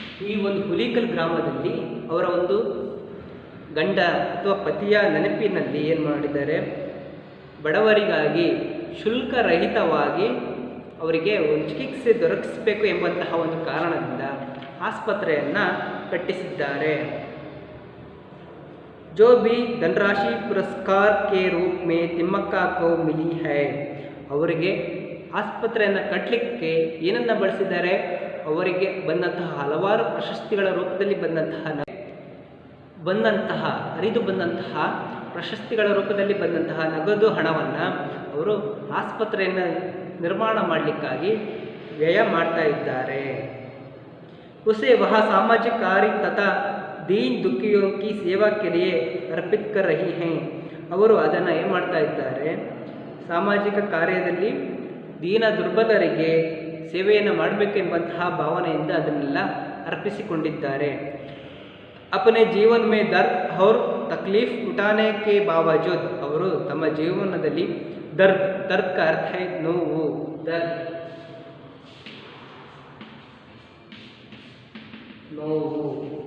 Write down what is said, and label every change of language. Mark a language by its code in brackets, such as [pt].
[kn] ಈ ಒಂದು ಹುಲಿಕಲ್ ಗ್ರಾಮದಲ್ಲಿ ಅವರ ಒಂದು ಗಂಡ ಅಥವಾ ಪತಿಯ ನೆನಪಿನಲ್ಲಿ ಏನು ಮಾಡಿದ್ದಾರೆ, ಬಡವರಿಗಾಗಿ ಶುಲ್ಕರಹಿತವಾಗಿ ಅವರಿಗೆ ಒಂದು ಚಿಕಿತ್ಸೆ ದೊರಕಿಸಬೇಕು ಎಂಬಂತಹ ಒಂದು ಕಾರಣದಿಂದ ಆಸ್ಪತ್ರೆಯನ್ನು ಕಟ್ಟಿಸಿದ್ದಾರೆ. [hi] जो भी धनराशि पुरस्कार के रूप में तिಮ್ಮಕ್ಕ को मिली है. [kn] ಅವರಿಗೆ ಆಸ್ಪತ್ರೆಯನ್ನು ಕಟ್ಟಲಿಕ್ಕೆ ಏನನ್ನು ಬಳಸಿದ್ದಾರೆ, ಅವರಿಗೆ ಬಂದಂತಹ ಹಲವಾರು ಪ್ರಶಸ್ತಿಗಳ ರೂಪದಲ್ಲಿ ಹರಿದು ಬಂದಂತಹ ಪ್ರಶಸ್ತಿಗಳ ರೂಪದಲ್ಲಿ ಬಂದಂತಹ ನಗದು ಹಣವನ್ನು ಅವರು ಆಸ್ಪತ್ರೆಯನ್ನು ನಿರ್ಮಾಣ ಮಾಡಲಿಕ್ಕಾಗಿ ವ್ಯಯ ಮಾಡ್ತಾ ಇದ್ದಾರೆ. [hi] उसे वह सामाजिक कार्य तथा दीन दुखियों की सेवा के लिए अर्पित कर रही हैं. [kn] ಅವರು ಅದನ್ನು ಏನು ಮಾಡ್ತಾ ಇದ್ದಾರೆ, ಸಾಮಾಜಿಕ ಕಾರ್ಯದಲ್ಲಿ ದೀನ ದುರ್ಬಲರಿಗೆ ಸೇವೆಯನ್ನು ಮಾಡಬೇಕೆಂಬಂತಹ ಭಾವನೆಯಿಂದ ಅದನ್ನೆಲ್ಲ ಅರ್ಪಿಸಿಕೊಂಡಿದ್ದಾರೆ. [hi] अपने जीवन में दर्द और तकलीफ उठाने के बावजूद [kn] ಅವರು ತಮ್ಮ ಜೀವನದಲ್ಲಿ [hi] दर्द का अर्थ है ನೋವು,